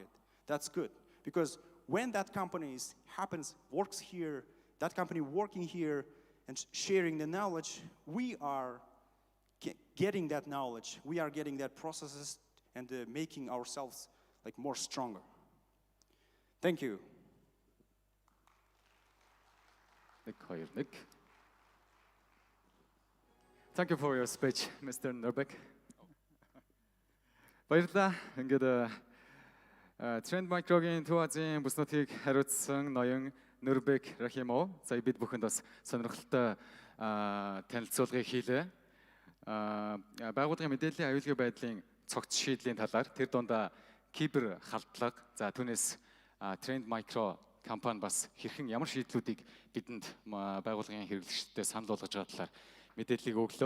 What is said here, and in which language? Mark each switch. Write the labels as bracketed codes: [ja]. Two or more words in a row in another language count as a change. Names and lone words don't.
[en] That's good, because when that company works here, that company working here and sharing the knowledge, we are getting that knowledge, we are getting that processes and making ourselves like more stronger. Thank you. Thank you for your speech, Mr. Norbeck. [mn] Баярлалаа. Ингээд Trend Micro-гийн Төв Азийн бүснүүдийг хариуцсан ноён Norbeck Rahimov. За бид бүхэнд бас сонирхолтой танилцуулгыг хийлээ. Байгууллагын мэдээллийн аюулгүй байдлын цогц шийдлийн талаар тэр дундаа кибер халдлага, за түүнээс Trend Micro компани бас хэрхэн ямар шийдлүүдийг бидэнд байгууллагын хэрэглэгчдэд санал болгож байгаа талаар мэдээллийг өглөө.